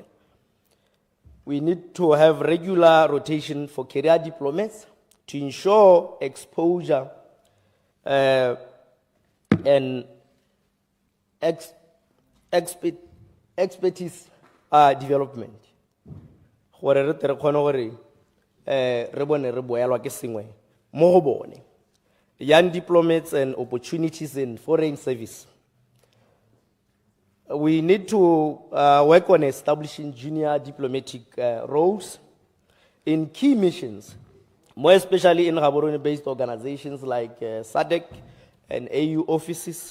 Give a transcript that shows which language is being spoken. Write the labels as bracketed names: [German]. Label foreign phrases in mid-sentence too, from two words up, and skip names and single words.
[English] We need to have regular rotation for career diplomats, to ensure exposure and expertise development. [Tswana] Gore re tle re kgone gore re bone re boelwa ke sengwe mo go bone. [English] Young diplomats and opportunities in foreign service. We need to work on establishing junior diplomatic roles in key missions, more especially in Gaborone-based organizations like SADC and AU offices.